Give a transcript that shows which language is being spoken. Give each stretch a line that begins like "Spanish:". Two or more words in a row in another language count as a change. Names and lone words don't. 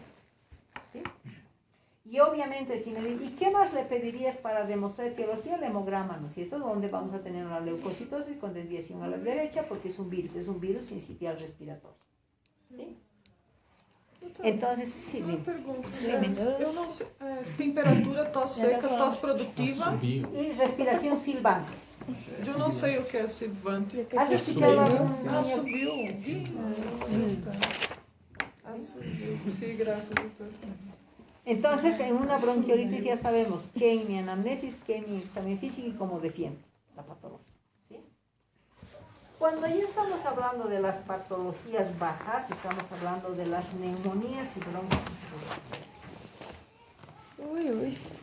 Spanish: ¿Sí? Y obviamente, si me dicen, ¿y qué más le pedirías para demostrar etiología? El hemograma, ¿no es cierto? Donde vamos a tener una leucocitosis con desviación a la derecha, porque es un virus sincitial respiratorio. ¿Sí? Entonces, sí,
Portuguese: uma pergunta. Eu não sei, temperatura, tosse seca, tosse produtiva.
Spanish: Y respiración silbante.
Portuguese: Eu não sei o que é silvante.
Spanish: ¿Has escuchado algún Subiu. Sí, gracias, doctor. Entonces, en una bronquiolitis ya sabemos qué en mi anamnesis, qué en mi examen físico y cómo defiendo la patología. ¿Sí? Cuando ya estamos hablando de las patologías bajas, estamos hablando de las neumonías y bronconeumonías.